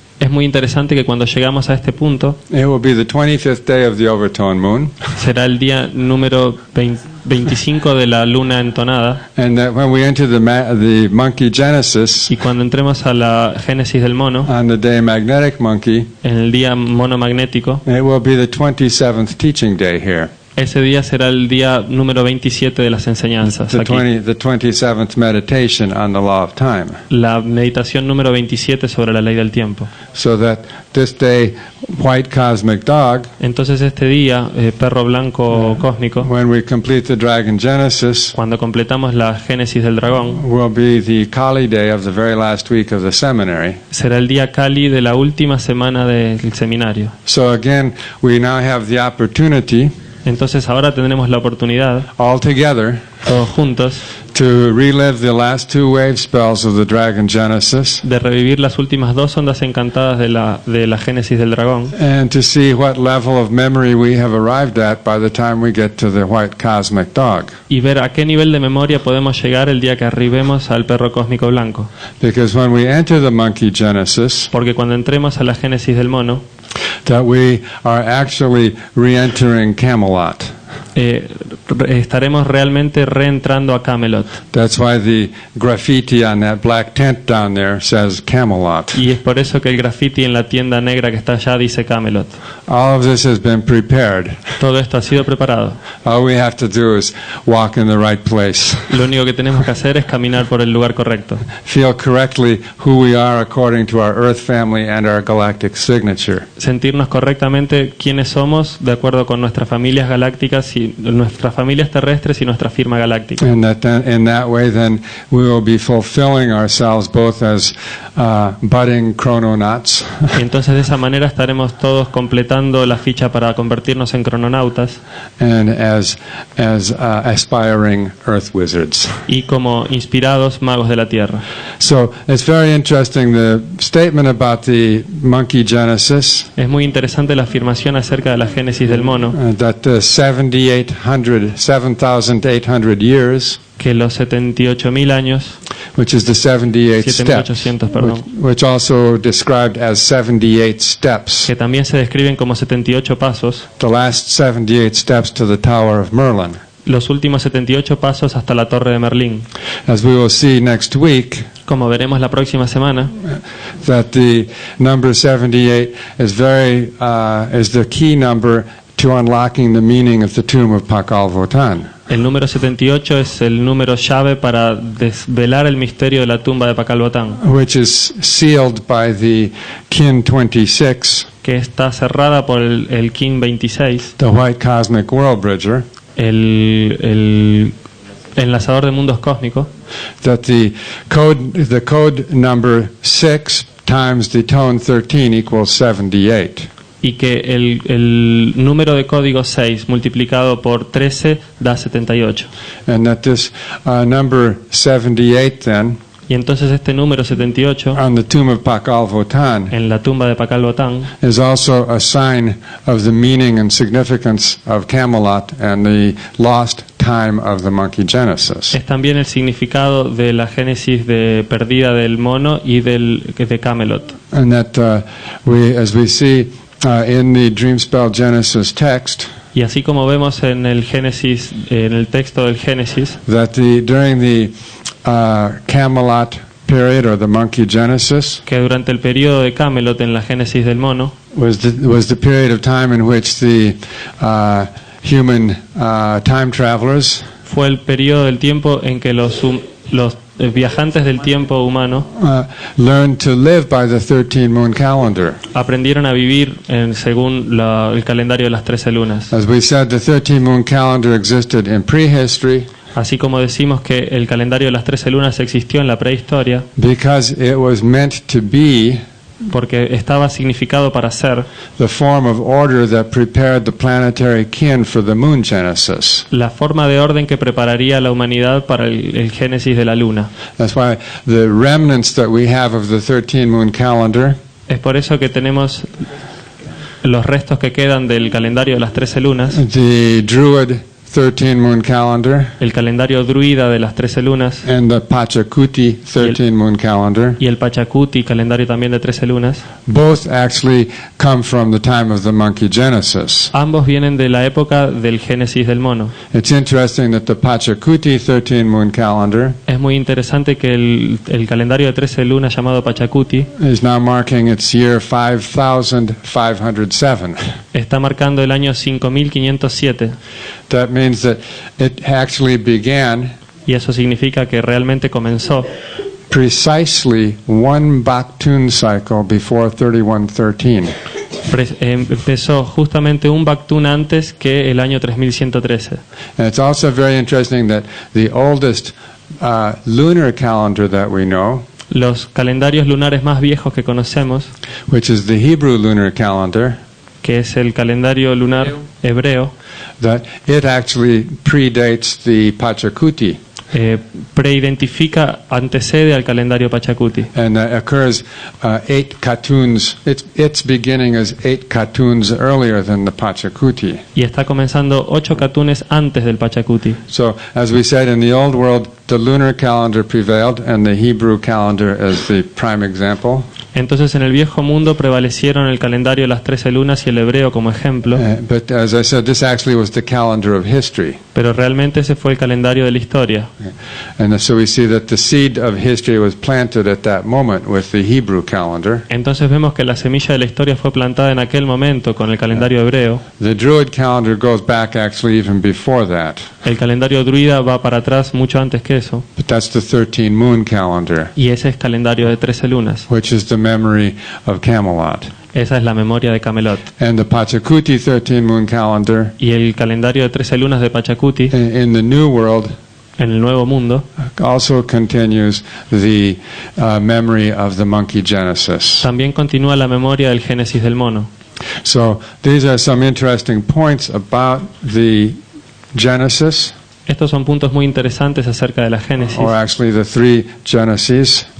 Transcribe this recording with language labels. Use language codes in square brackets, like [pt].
[es] Es muy interesante que cuando llegamos a este punto, [en] it will be the 25th day of the overtone moon, [es] será el día número 25 de la luna entonada, [en] and that when we enter the monkey Genesis, [es] y cuando entremos a la génesis del mono, [en] on the day magnetic monkey, [es] en el día mono magnético, [en] it will be the 27th teaching day here. [es] ese día será el día número 27 de las enseñanzas [en] The [es] aquí. [en] 27th meditation on the law of time. [es] La meditación número 27 sobre la ley del tiempo. [en] So that this day, white cosmic dog, [es] Entonces este día, perro blanco cósmico, [en] when we complete the dragon Genesis, [es] cuando completamos la génesis del dragón, [en] will be the Kali day of the very last week of the seminary. [es] será el día Kali de la última semana del seminario. [en] So again, we now have the opportunity, [es] Entonces ahora tendremos la oportunidad, [en] all together, [es] todos juntos, [en] to relive the last 2 wave spells of the dragon Genesis, [es] de revivir las últimas 2 ondas encantadas de la génesis del dragón, [en] and to see what level of memory we have arrived at by the time we get to the white cosmic dog. [es] y ver a qué nivel de memoria podemos llegar el día que arribemos al perro cósmico blanco. [en] Because when we enter the monkey Genesis, [es] Porque cuando entremos a la génesis del mono, [en] that we are actually re-entering Camelot. [es] estaremos realmente reentrando a Camelot. [en] That's why the graffiti on that black tent down there says Camelot. [es] Y es por eso que el graffiti en la tienda negra que está allá dice Camelot. [en] All of this has been prepared. [es] Todo esto ha sido preparado. [en] All we have to do is walk in the right place. [es] Lo único que tenemos que hacer es caminar por el lugar correcto. [en] Feel correctly who we are according to our Earth family and our galactic signature. [es] Sentirnos correctamente quiénes somos de acuerdo con nuestras familias galácticas y nuestras familias terrestres y nuestra firma galáctica. [en] And that then, in that way, then we will be fulfilling ourselves both as budding chrononauts [es] Y entonces de esa manera estaremos todos completando la ficha para convertirnos en crononautas [en] and as aspiring Earth wizards. [es] y como inspirados magos de la Tierra. [en] So it's very interesting the statement about the monkey genesis. [es] Es muy interesante la afirmación acerca de la génesis del mono, [en] That 7,800 years, [es] que los 78.000 años, [en] which is the 78 steps, [es] 7.800, perdón, [en] which also described as 78 steps, [es] que también se describen como 78 pasos, [en] the last 78 steps to the Tower of Merlin. [es] los últimos 78 pasos hasta la Torre de Merlín. [en] As we will see next week, [es] Como veremos la próxima semana, [en] that the number 78 is is the key number to unlocking the meaning of the tomb of Pakal Votan. [es] el número 78 es el número llave para desvelar el misterio de la tumba de Pakal Botán, [en] Which is sealed by the Kin 26, [es] que está cerrada por el King 26, [en] the White Cosmic World Bridger, [es] el enlazador de mundos cósmicos, [en] that the code number 6 times the tone 13 equals 78. [es] y que el número de código 6 multiplicado por 13 da 78. [en] And that this number 78 then, [es] Y entonces este número 78 [en] on the tomb of Pakal Votan, [es] en la tumba de Pakal Botán [en] is also a sign of the meaning and significance of Camelot and the lost time of the monkey genesis. [es] es también el significado de la génesis de perdida del mono y de Camelot. [en] And that as we see in the Dreamspell Genesis text, [es] Y así como vemos en el Génesis, en el texto del Génesis, [en] that during the Camelot period or the monkey genesis [es] que durante el periodo de Camelot en la génesis del mono [en] was the period of time in which the human time travelers [es] fue el periodo del tiempo en que los viajantes del tiempo humano [en] learned to live by the 13 moon calendar. [es] aprendieron a vivir según el calendario de las 13 lunas. [en] As we said, the 13 moon calendar existed in prehistory [es] Así como decimos que el calendario de las 13 lunas existió en la prehistoria [en] because it was meant to be [es] porque estaba significado para ser [en] the form of order that prepared the planetary kin for the moon genesis. [es] la forma de orden que prepararía a la humanidad para el génesis de la luna. [en] That's why the remnants that we have of the 13 moon calendar [es] Es por eso que tenemos los restos que quedan del calendario de las 13 lunas, [en] the Druid 13 moon calendar [es] el calendario druida de las 13 lunas [en] and the Pachacuti 13 moon calendar. [es] y el Pachacuti, calendario también de 13 lunas. [en] Both actually come from the time of the monkey genesis. [es] Ambos vienen de la época del génesis del mono. [en] It's interesting that the Pachacuti 13 moon calendar [es] Es muy interesante que el calendario de 13 lunas llamado Pachacuti [en] is now marking its year 5507. [es] está marcando el año 5507 [en] That means that it actually began [es] y eso significa que realmente comenzó [en] precisely one Baktun cycle before 3113. [es] Empezó justamente un Baktun antes que el año 3113. [en] And it's also very interesting that the oldest lunar calendar that we know, [es] Los calendarios lunares más viejos que conocemos, [en] which is the Hebrew lunar calendar, [es] que es el calendario lunar hebreo, [en] that it actually predates the Pachacuti [es] antecede al calendario Pachacuti [en] and occurs 8 katuns. Its beginning is 8 katuns earlier than the Pachacuti. [es] y está comenzando 8 catunes antes del Pachacuti. [en] So, as we said in the old world, the lunar calendar prevailed and the Hebrew calendar as the prime example. [es] Entonces en el viejo mundo prevalecieron el calendario de las 13 lunas y el hebreo como ejemplo, [en] But as I said, this actually was the calendar of history. [es] pero realmente ese fue el calendario de la historia. [en] And so we see that the seed of history was planted at that moment with the Hebrew calendar. [es] Entonces vemos que la semilla de la historia fue plantada en aquel momento con el calendario hebreo. [en] The Druid calendar goes back actually even before that. [es] El calendario druida va para atrás mucho antes que eso, [en] But that's the 13 moon calendar, [es] y ese es calendario de 13 lunas. [en] which is the memory of Camelot. [es] Esa es la memoria de Camelot. [en] And the Pachacuti 13 moon calendar [es] Y el calendario de 13 lunas de Pachacuti, [en] in the New World [es] en el Nuevo Mundo, [en] also continues the memory of the monkey Genesis. [es] también continúa la memoria del Génesis del mono. [en] So these are some interesting points about the Genesis, [es] Estos son puntos muy interesantes acerca de la Génesis, [en] or actually the three Genesis.